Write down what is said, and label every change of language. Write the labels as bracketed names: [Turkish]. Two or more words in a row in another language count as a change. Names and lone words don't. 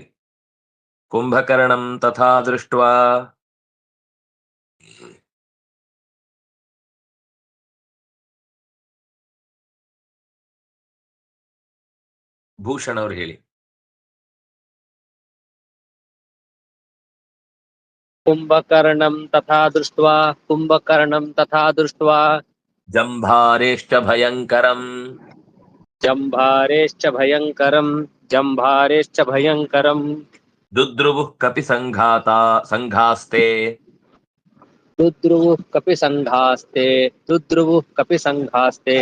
[Sanskrit] ಕುಂಭಕರ್ಣಂ ತಥಾ ದೃಷ್ಟ್ವಾ. [Kannada] ಭೂಷಣ್ ಅವರು ಹೇಳಿ. [Sanskrit] ಕುಂಭಕರ್ಣಂ ತಥಾ ದೃಷ್ಟ್ವಾ. ಕುಂಭಕರ್ಣಂ ತಥಾ ದೃಷ್ಟ್ವಾ. ಜಂಭಾರೇಶ್ಚ ಭಯಂಕರಂ. ಜಂಭಾರೇಶ್ಚ ಭಯಂಕರಂ. ಜಂಭಾರೇಶ್ಚ ಭಯಂಕರಂ. ದುದ್ರುವುಃ ಕಪಿ ಸಂಘಾಸ್ತೆ. ದುದ್ರುವುಃ ಕಪಿ ಸಂಘಾಸ್ತೆ. ದುದ್ರುವುಃ ಕಪಿ ಸಂಘಾಸ್ತೆ.